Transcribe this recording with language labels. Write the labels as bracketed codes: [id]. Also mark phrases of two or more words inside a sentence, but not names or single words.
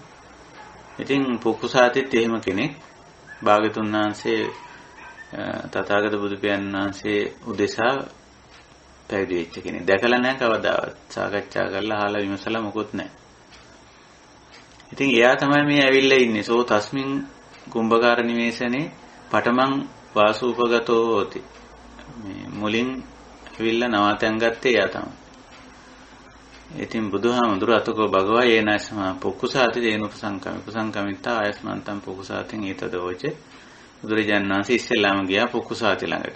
[si] ඉතින් පුකුසාතිත් එහෙම කෙනෙක්. භාග්‍යතුන් වහන්සේ තථාගත බුදු පියාණන් වහන්සේ උදේසා පැවිදි වෙච්ච කෙනෙක්. දැකලා නැහැ කවදාවත්. සාකච්ඡා කරලා අහලා විමසලා මොකුත් නැහැ. ඉතින් එයා තමයි මේ ඇවිල්ලා ඉන්නේ. [pi] සෝ තස්මින් කුම්භකාර නිවේශනේ පඨමං වාසූපගතෝ හෝති. [si] මේ මුලින් ඇවිල්ලා නවාතැන් ගත්තේ එයා තමයි. ඉතින් බුදුහාමුදුර [pi] අතකෝ භගවා යේනස්ම පුකුසාති දේන උපසංකමිතා ආයස්මන්තං පුකුසාතින් ඊතදෝච. [si] බුදුරජාණන් වහන්සේ ඉස්සෙල්ලාම ගියා පුකුසාති ළඟට.